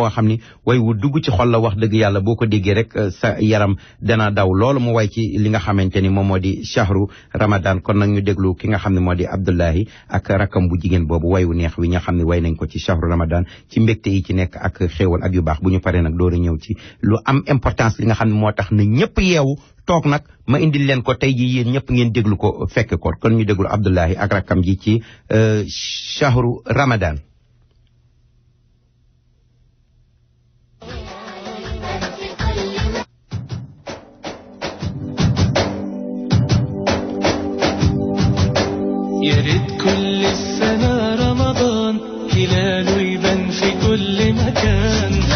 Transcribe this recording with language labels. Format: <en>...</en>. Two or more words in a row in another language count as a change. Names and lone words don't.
<wo>nga xam ni way wu dugg ci xol la wax dëgg yàlla boo ko déggee rek sa yaram dana daw loolu mu way ci li nga xamante ni moom moo di</wo> <ar>شهر رمضان</ar> <wo>kon nag ñu déglu ki nga xam ne moo di Abdoulaye ak rakkam bu jigéen boobu way wu neex wi nga xam ne way nañ ko ci</wo> <ar>شهر رمضان</ar> <wo>ci mbégte yi ci nekk ak xéewal ak yu baax bu ñu paree nag door a ñëw ci lu am importance li nga xam ne moo tax na ñëpp yeewu toog nag ma indil leen ko tey ji yéen ñëpp ngeen déglu ko fekk ko kon ñu déglu Abdoulaye ak rakkam ji ci</wo> <ar>شهر رمضان يا ريت كل السنة رمضان هلاله يبان في كل مكان</ar>